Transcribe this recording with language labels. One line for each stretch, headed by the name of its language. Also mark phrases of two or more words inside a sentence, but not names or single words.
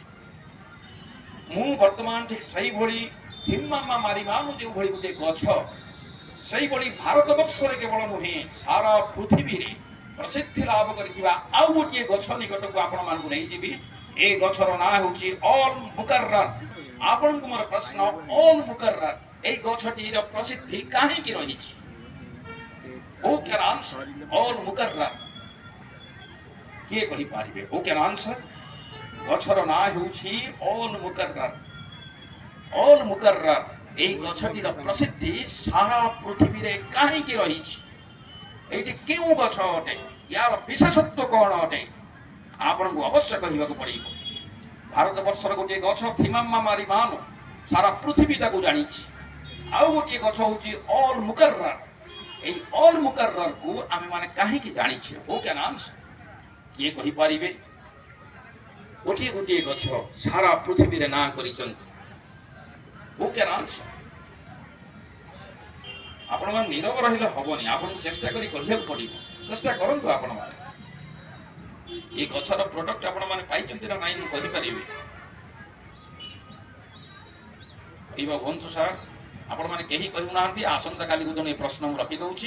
Odia: ମୁଁ ବର୍ତ୍ତମାନ ଠିକ ସେଇଭଳି ଥିମ୍ମା ମାରି ମାନ ଯେଉଁଭଳି ଗୋଟିଏ ଗଛ ସେଇଭଳି ଭାରତବର୍ଷରେ କେବଳ ନୁହେଁ ସାରା ପୃଥିବୀରେ ପ୍ରସିଦ୍ଧି ଲାଭ କରିଥିବା ଆଉ ଗୋଟିଏ ଗଛ ନିକଟକୁ ଆପଣମାନଙ୍କୁ ନେଇଯିବି। ଏ ଗଛର ନାଁ ହେଉଛି ଅଲ ମୁକର୍ରର। ଆପଣଙ୍କୁ ମୋର ପ୍ରଶ୍ନ, ଅଲ ମୁକର୍ରର এই ଗଛଟିର ପ୍ରସିଦ୍ଧି କାହିଁକି ରହିଛି?
English: Who can answer?
Odia: ଅଲ ମୁକର୍ରର କିଏ କହିପାରିବେ?
English: Who can answer?
Odia: ଗଛର ନାଁ ହେଉଛି ଅଲ ମୁକର୍ରର। ଅଲ ମୁକର୍ରର এই ଗଛଟିର ପ୍ରସିଦ୍ଧି ସାରା ପୃଥିବୀରେ କାହିଁକି ରହିଛି? ଏଇଟି କେଉଁ ଗଛ ଅଟେ? ୟାର ବିଶେଷତ୍ୱ କ'ଣ ଅଟେ? ଆପଣଙ୍କୁ ଅବଶ୍ୟ କହିବାକୁ ପଡ଼ିବ। ଭାରତବର୍ଷର ଗୋଟିଏ ଗଛ ଥିମ୍ମା ମାରି ମାନ ସାରା ପୃଥିବୀ ତାକୁ ଜାଣିଛି। ଆଉ ଗୋଟିଏ ଗଛ ହେଉଛି ଅଲ ମୁକର୍ରର। এই ଅଲ ମୁକର୍ରରକୁ ଆମେମାନେ କାହିଁକି ଜାଣିଛେ?
English: Who can answer?
Odia: କିଏ କହିପାରିବେ? ଗୋଟିଏ ଗୋଟିଏ ଗଛ ସାରା ପୃଥିବୀରେ ନାଁ କରିଛନ୍ତି।
English: Who can answer?
Odia: ଆପଣମାନେ ନୀରବ ରହିଲେ ହବନି। ଆପଣଙ୍କୁ ଚେଷ୍ଟା କରି କହିବାକୁ ପଡ଼ିବ। ଚେଷ୍ଟା କରନ୍ତୁ ଆପଣମାନେ। ଏ ଗଛର ପ୍ରଡକ୍ଟ ଆପଣମାନେ ପାଇଛନ୍ତି ନା ନାଇଁ ମୁଁ କହିପାରିବି। କହିବା ହୁଅନ୍ତୁ ସାର୍। ଆପଣମାନେ କେହି କହୁନାହାନ୍ତି। ଆସନ୍ତାକାଲିକୁ ଜଣେ ପ୍ରଶ୍ନ ମୁଁ ରଖିଦେଉଛି।